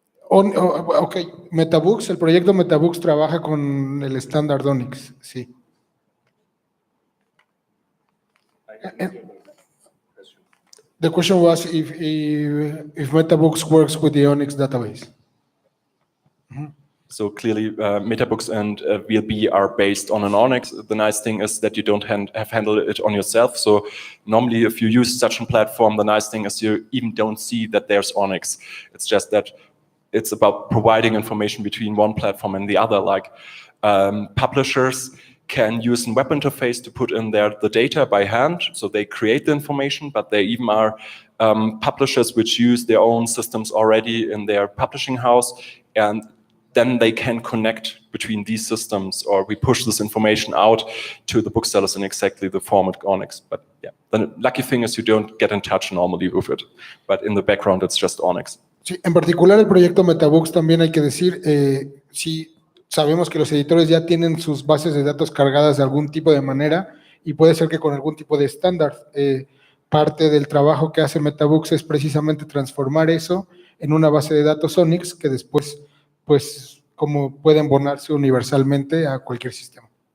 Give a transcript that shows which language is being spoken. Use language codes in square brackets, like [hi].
[es] Ok, Metabooks, el proyecto Metabooks trabaja con el estándar Onyx, sí. [en] The question was if Metabooks works with the Onyx database. So clearly, Metabooks and VLB are based on an Onyx. The nice thing is that you don't have handled it on yourself. So normally, if you use such a platform, the nice thing is you even don't see that there's Onyx. It's just that it's about providing information between one platform and the other. Like publishers can use a web interface to put in the data by hand. So they create the information, but there even are publishers which use their own systems already in their publishing house. And then they can connect between these systems, or we push this information out to the booksellers in exactly the format Onyx. But yeah, the lucky thing is you don't get in touch normally with it. But in the background, it's just Onyx. [es] Sí, en particular el proyecto Metabooks también hay que decir, sí, sabemos que los editores ya tienen sus bases de datos cargadas de algún tipo de manera, y puede ser que con algún tipo de estándar. Parte del trabajo que hace Metabooks es precisamente transformar eso en una base de datos Onyx que después, pues, como puede embonarse universalmente a cualquier sistema.